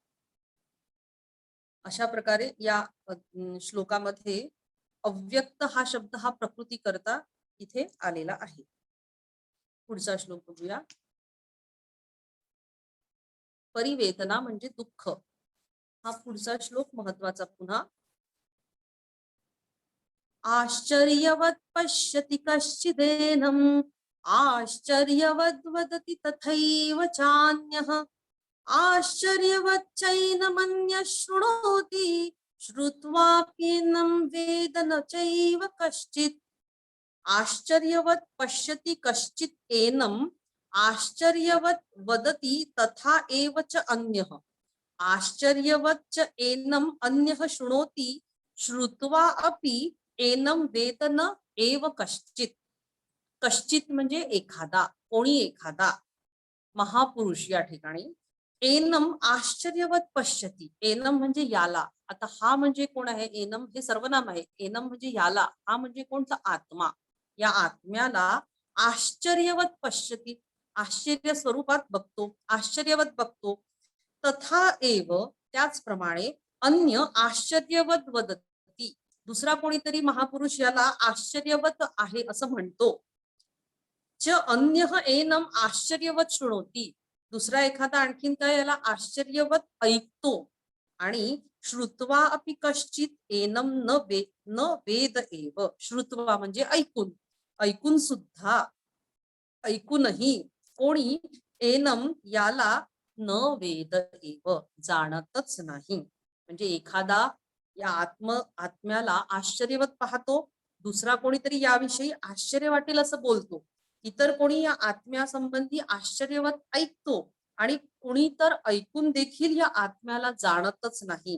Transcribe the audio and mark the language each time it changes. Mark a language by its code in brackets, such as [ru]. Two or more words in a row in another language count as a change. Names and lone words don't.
[mr] अशा प्रकारे या श्लोकामध्ये अव्यक्त हा शब्द हा प्रकृती करता इथे आलेला आहे. पुढचा श्लोक बघूया. परिवेदना म्हणजे दुःख. हा पुढचा श्लोक महत्वाचा पुन्हा. [sa] आश्चर्यवत् पश्यति कश्चिदेनम् आश्चर्यवद् वदति तथैव चान्यः आश्चर्यवच्चैनमन्यः शृणोति श्रुत्वाप्येनं वेद न चैव कश्चित्. आश्चर्यवत् पश्यति कश्चित् एनम् आश्चर्यवत् वदति तथा एव च अन्यः आश्चर्यवच्च एनम् अन्यः शृणोति श्रुत्वा अपि एनं वेद न एव कश्चित्. [mr] कश्चित म्हणजे एखादा, कोणी एखादा महापुरुष या ठिकाणी. [sa] एनम आश्चर्यवत पश्यती. [mr] एनम म्हणजे याला. आता हा म्हणजे कोण आहे. एनम हे सर्वनाम आहे. एनम म्हणजे याला. हा म्हणजे कोणता आत्मा. या आत्म्याला [sa] आश्चर्यवत पश्यती [mr] आश्चर्य स्वरूपात बघतो, आश्चर्यवत बघतो. [sa] तथा एव [mr] त्याचप्रमाणे [sa] अन्य आश्चर्यवत वदती [mr] दुसरा कोणीतरी महापुरुष याला आश्चर्यवत आहे असं म्हणतो. [sa] च अन्यः एनम आश्चर्यवत शृणोती [mr] दुसरा एखादा आणखीन काय याला आश्चर्यवत ऐकतो. [sa] आणि श्रुत्वा अपि कश्चित एनम न वेद एव. [mr] श्रुत्वा म्हणजे ऐकून, ऐकून सुद्धा ऐकूनही कोणी एनम याला [sa] न वेद एव [mr] जाणतच नाही. म्हणजे एखादा या आत्म्याला आश्चर्यवत पाहतो, दुसरा कोणीतरी याविषयी आश्चर्य वाटेल असं बोलतो, इतर कोणी या आत्म्यासंबंधी आश्चर्यवत ऐकतो आणि कोणी तर ऐकून देखील या आत्म्याला जाणतच नाही.